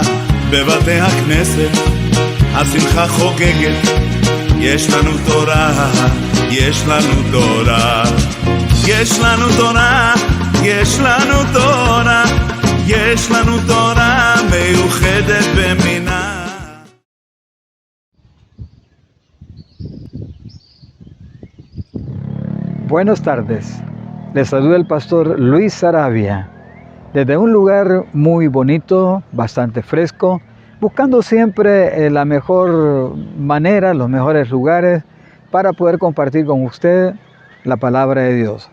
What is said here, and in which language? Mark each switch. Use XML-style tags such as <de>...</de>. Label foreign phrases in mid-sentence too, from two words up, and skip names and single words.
<he>בבתי הכנסת השמחה חוגגת, יש לנו תורה, יש לנו תורה, יש לנו תורה, יש לנו תורה, יש לנו תורה מיוחדת במינה.</he> <es>Buenas tardes, les saluda el pastor Luis Sarabia, desde un lugar muy bonito, bastante fresco, buscando siempre la mejor manera, los mejores lugares para poder compartir con usted la palabra de Dios.</es>